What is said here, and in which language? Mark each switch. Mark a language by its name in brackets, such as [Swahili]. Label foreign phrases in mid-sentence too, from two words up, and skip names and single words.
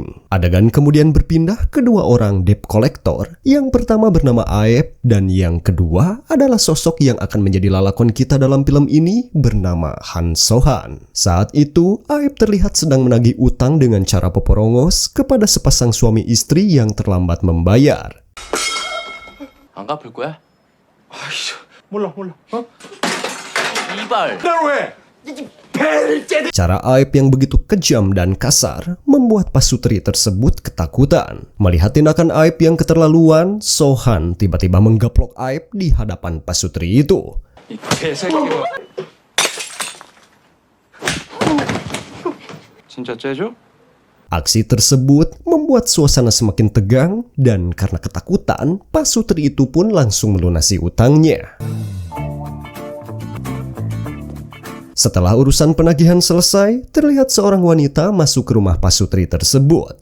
[Indonesian] Adegan kemudian berpindah ke dua orang [English] debt collector. [Indonesian] Yang pertama bernama Aep dan yang kedua adalah sosok yang akan menjadi lalakon kita dalam film ini bernama Han So-han. Saat itu Aep terlihat sedang menagih utang dengan cara peporongos kepada sepasang suami istri yang terlambat membayar. [Korean] 안 갚을 거야? 아이씨, 몰라. 어? 이발! 날 왜? 배를 째대. [Indonesian] Cara Aep yang begitu kejam dan kasar membuat pasutri tersebut ketakutan. Melihat tindakan Aep yang keterlaluan, So-han tiba-tiba menggaplok Aep di hadapan pasutri itu. [Korean] 이 개새끼가. 진짜 째죠? [Indonesian] Aksi tersebut membuat suasana semakin tegang dan karena ketakutan, pasutri itu pun langsung melunasi utangnya. Setelah urusan penagihan selesai, terlihat seorang wanita masuk ke rumah pasutri tersebut.